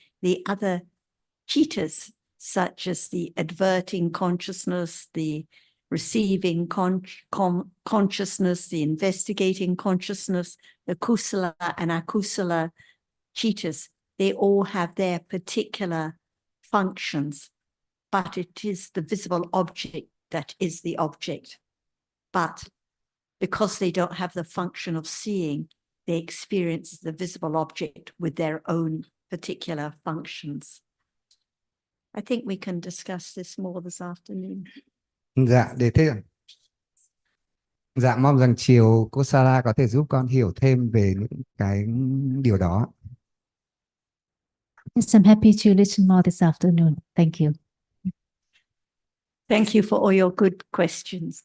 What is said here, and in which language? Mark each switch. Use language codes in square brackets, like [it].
[en] The other chittas, such as the adverting consciousness, the receiving consciousness, the investigating consciousness, the kusala and akusala chittas, they all have their particular functions, but it is the visible object that is the object. But because they don't have the function of seeing, they experience the visible object with their own particular functions. I think we can discuss this more this afternoon. [vi] Dạ, để thế. Dạ, mong rằng chiều cô Sarah có thể giúp con hiểu thêm về những cái điều đó. [en] Yes, I'm happy to listen more this afternoon. Thank you. Thank you for all your good questions.